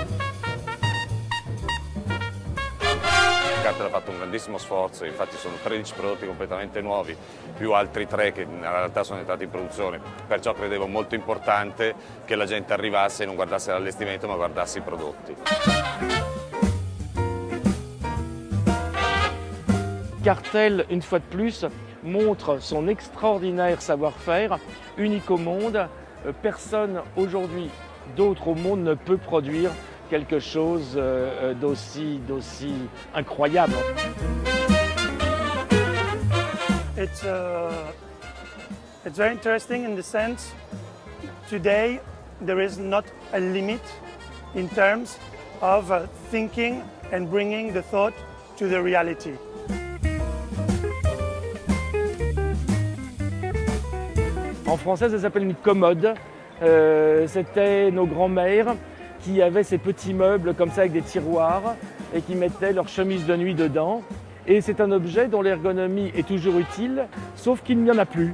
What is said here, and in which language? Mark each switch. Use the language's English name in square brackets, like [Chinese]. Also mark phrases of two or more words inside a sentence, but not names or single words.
[Italian] Cartel ha fatto un grandissimo sforzo, infatti sono 13 prodotti completamente nuovi, più altri 3 che in realtà sono entrati in produzione, perciò credevo molto importante che la gente arrivasse e non guardasse l'allestimento ma guardasse i prodotti. [French] Cartel, une fois de plus, montre son extraordinaire savoir-faire, unique au monde. Personne aujourd'hui d'autre au monde ne peut produire quelque chose d'aussi incroyable. [English] It's very interesting in the sense today there is not a limit in terms of thinking and bringing the thought to the reality. [French] En français, ça s'appelle une commode. C'était nos grands-mères qui avaient ces petits meubles comme ça avec des tiroirs et qui mettaient leur chemise de nuit dedans. Et c'est un objet dont l'ergonomie est toujours utile, sauf qu'il n'y en a plus.